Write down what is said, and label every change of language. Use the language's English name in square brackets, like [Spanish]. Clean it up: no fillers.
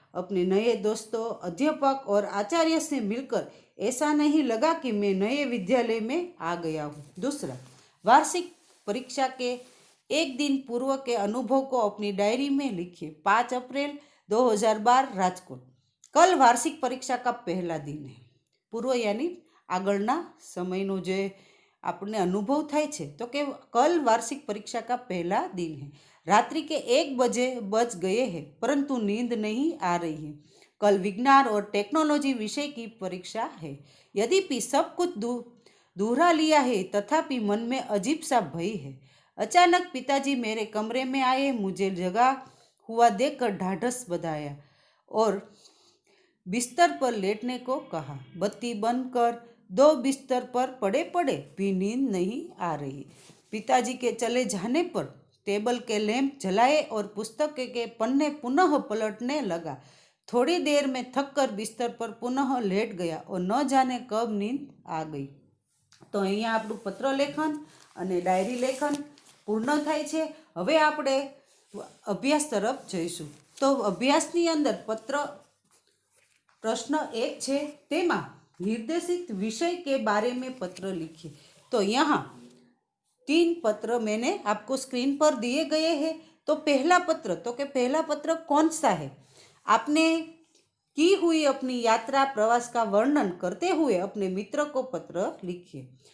[Hindi] अपने नए दोस्तों, अध्यापक और आचार्य से मिलकर ऐसा नहीं लगा कि मैं नए विद्यालय में आ गया हूँ। दूसरा, वार्षिक परीक्षा के एक दिन पूर्व के अनुभव को अपनी डायरी में लिखिए। 5 अप्रैल 2012 राजकोट। कल वार्षिक परीक्षा का पहला दिन है। पूर्व यानी [Gujarati] આગળના સમયનો જે આપણે અનુભવ થાય છે તો કે કલ વાર્ષિક પરીક્ષા [Hindi] का पहला दिन है। रात्रि के 1 बजे बज गए हैं परंतु नींद नहीं आ रही है। कल विज्ञान और टेक्नोलॉजी विषय की परीक्षा है। यद्यपि सब कुछ दोहरा लिया है तथापि मन में अजीब सा भय है। अचानक पिताजी मेरे कमरे में आए, मुझे जगा हुआ देखकर ढाढ़स बंधाया और बिस्तर पर लेटने को कहा। बत्ती बंद कर दो, बिस्तर पर पड़े पड़े भी नींद नहीं आ रही। पिताजी के चले जाने पर टेबल के लैंप जलाए और पुस्तक के पन्ने पुनः पलटने लगा। थोड़ी देर में थक कर बिस्तर पर पुनः लेट गया और न जाने कब नींद आ गई। [Gujarati] तो અહીંયા આપણું પત્ર લેખન અને ડાયરી લેખન પૂર્ણ થાય છે। હવે આપણે અભ્યાસ તરફ જઈશું। તો અભ્યાસની અંદર પત્ર प्रश्न 1 છે, તેમાં [Hindi] निर्देशित विषय के बारे में पत्र लिखिए। तो यहाँ 3 पत्र मैंने आपको स्क्रीन पर दिए गए हैं। तो पहला पत्र, तो कि पहला पत्र कौन सा है? आपने की हुई अपनी यात्रा प्रवास का वर्णन करते हुए अपने मित्र को पत्र लिखिए।